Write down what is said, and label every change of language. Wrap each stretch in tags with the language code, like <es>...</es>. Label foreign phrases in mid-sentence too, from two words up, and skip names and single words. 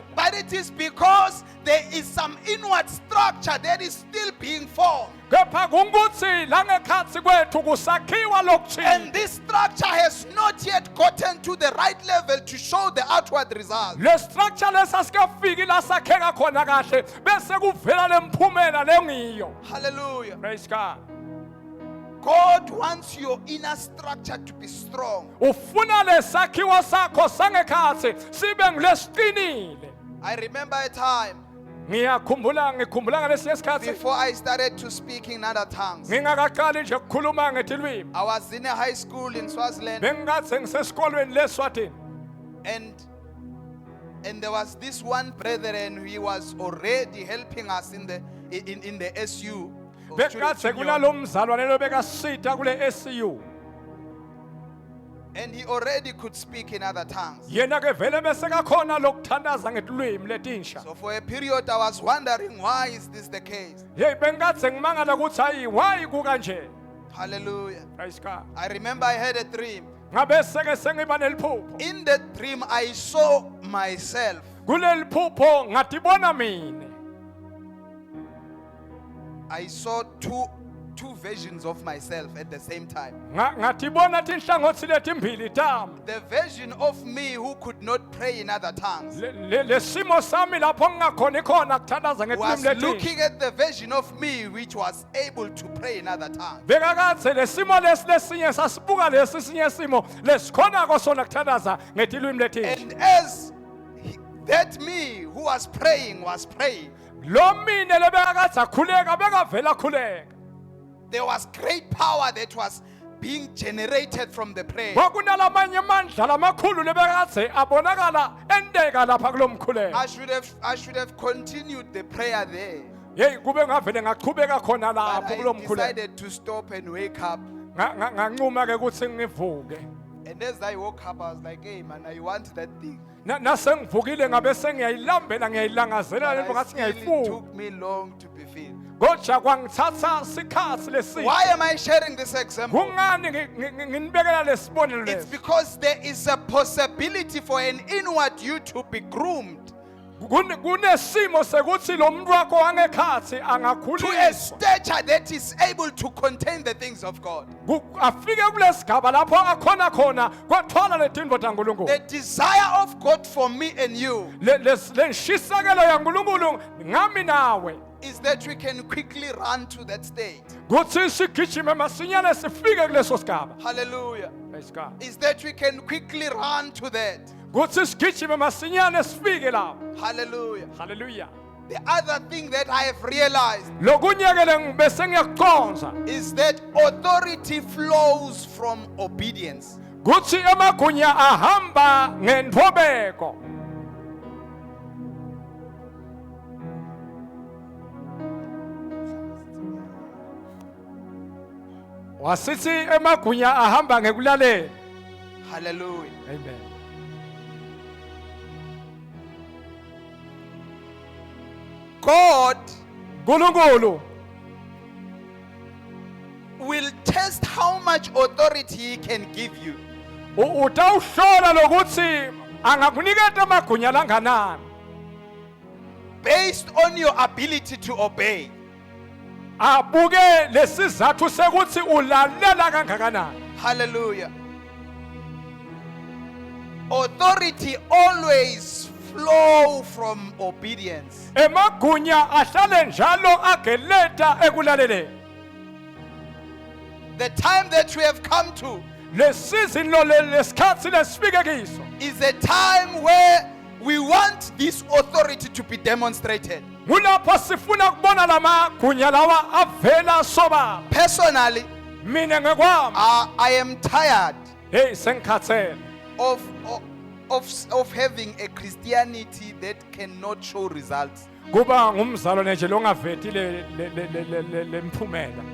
<en>But it is because there is some inward structure that is still being formed.</en> <ss>Kepha kungukuthi la ngekhathi kwethu kusakhiwa</ss> <en>And</en> <ss>lokuthile.</ss> <en>this structure has not not yet gotten to the right level to show the outward result.</en> <ss>le structure lesasikafiki la sakheka khona kahle bese kuvela lemphumela lengiyo.</ss> <en>Hallelujah. Praise God. God wants your inner structure to be strong.</en> <ss>Ufuna lesakhiwo sakho sangekhathi sibe ngilesiqinile.</ss> <en>I remember a time</en> <ss>ngikhumbula ngalesi sikhathi</ss> <en>before I started to speak in other tongues.</en> <ss>ngingakaqali nje ukukhuluma ngetilwimi.</ss> <en>I was in a high school in Swaziland,</en> <ss>Bengathi ngisesikolweni leSwatini.</ss> <en>and there was this one brethren who was already helping us in the SU. or student</en> <ss>Bengathi</ss> <en>union.</en> <ss>kunalomzalwane lobekasitha kule SU.</ss> <en>And he already could speak in other tongues.</en> <ss>Yena ke vele bese kakhona lokuthandaza ngetilwimi letinsha.</ss> <en>So for a period I was wondering, why is this the case?</en> <ss>Hey bengathi ngimangala ukuthi hayi why kukanje.</ss> <en>Hallelujah. Praise God. I remember I had a dream.</en> <ss>Ngabe seke sengiba neliphupho.</ss> <en>In that dream I saw myself.</en> <ss>Kuleli phupho ngatibona mina.</ss> <en>I saw two versions of myself at the same time.</en> <ss>Ngatibona tinhlangothi letimbili tami.</ss> <en>The version of me who could not pray in other tongues</en> <ss>Lesimo sami lapho ngingakhona khona kuthandaza</ss> <en>was</en> <ss>ngetilwimi letinsha.</ss> <en>looking at the version of me which was able to pray in other tongues.</en> <ss>Bekakathi lesimo lesinye sasibuka lesinye simo lesikhona kosona kuthandaza ngetilwimi letinsha.</ss> <en>And as that me who was praying,</en> <ss>Lo mine lebekakathi akhuleka bekavela khuleka.</ss> <en>there was great power that was being generated from the prayer.</en> <ss>Kwakunalamanye amandla lamakhulu lebekakathi abonakala endeka lapha kulomkhuleko.</ss> <en>I should have continued the prayer there.</en> <ss>Hey kube ngavele ngaqhubeka khona lapho</ss> <en>But I</en> <ss>kulomkhuleko.</ss> <en>decided to stop and wake up.</en> <ss>Ngancuma ke ukuthi ngivuke.</ss> <en>And as I woke up, I was like, hey man, I want that thing.</en> <ss>Nasengivukile ngabe sengiyayilambela ngiyayilangazela lento</ss> <en>But</en> <ss>ngathi</ss> <en>still, it</en> <ss>ngiyayifuna.</ss> <en>took me long to be filled.</en> <ss>Kodwa kwangithatha sikhathi lesi.</ss> <en>Why am I sharing this example?</en> <ss>Kungani nginibekela lesibonelo</ss> <en>It's</en> <ss>lesi?</ss> <en>because there is a possibility for an inward you to be groomed</en> <ss>Kunesimo sekuthi lo muntu wakho wangekhathi</ss> <en>to a</en> <ss>angakhuliswa.</ss> <en>stature that is able to contain the things of God.</en> <ss>Afike kulesigaba lapho akhona khona kwathwala letindvo taNkulunkulu.</ss> <en>The desire of God for me and you</en> <ss>Lenshisakelo yaNkulunkulu ngami nawe.</ss> <en>is that we can quickly run to that state.</en> <ss>Kuthi sigijime masinyane sifike kuleso sigaba.</ss> <en>Hallelujah. Praise God. Is that we can quickly run to that. Kuthi sigijime masinyane sifike lapho. Hallelujah. Hallelujah. The other thing that I have realized</en> <ss>Lokunyekele ngibese ngiyakuconza.</ss> <en>is that authority flows from obedience.</en> <ss>Kuthi emagunya ahamba ngendvobeko. Wasithi emagunya ahamba ngekulalela.</ss> <en>Hallelujah. Amen. God</en> <ss>Nkulunkulu</ss> <en>will test how much authority He can give you.</en> <ss>utawuhlola lokuthi angakuniketa amagunya langanani</ss> <en>Based on your ability to obey.</en> <ss>abuke lesizathu sekuthi ulalela kangakanani.</ss> <en>Hallelujah. Authority always flow from obedience.</en> <ss>Emagunya ahlale njalo ageleta ekulaleleni.</ss> <en>The time that we have come to</en> <ss>Lesizini lo lesikhathi lesifike kiso</ss> <en>is a time where we want this authority to be demonstrated.</en> <ss>kulapho sifuna kubona lamagunya lawa avela sobala.</ss> <en>Personally,</en> <ss>Mina ngekwami</ss> <en>I am tired</en> <ss>hey sengikhathele</ss> <en>of having a Christianity that cannot show results.</en> <ss>kuba ngumzalwane nje longavethi lemphumela.</ss>